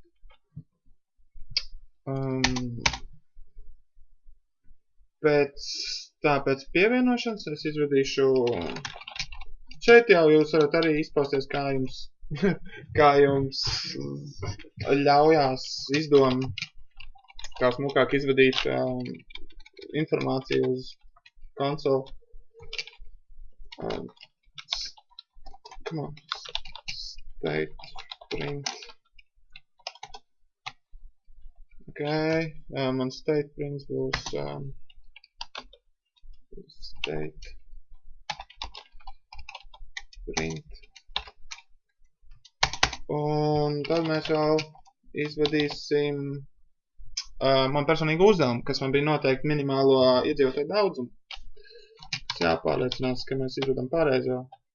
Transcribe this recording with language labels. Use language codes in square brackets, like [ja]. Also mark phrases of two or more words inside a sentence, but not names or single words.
[lv] Pēc pievienošanas es izvadīšu. Šeit jau jūs varat arī izpausties, kā jums ļaujās izdomu, kā smukāk izvadīt informāciju uz konsoli. [en] Come on. State print. Okay. [lv] Man [en] state prints [lv] būs [en] state print. [lv] Un tad mēs jau izvadīsim man personīgi uzdevumu, kas man bija noteikti minimālo iedzīvotāju daudzumu. Tas jāpārliecinās, ka mēs izvadam pareizo.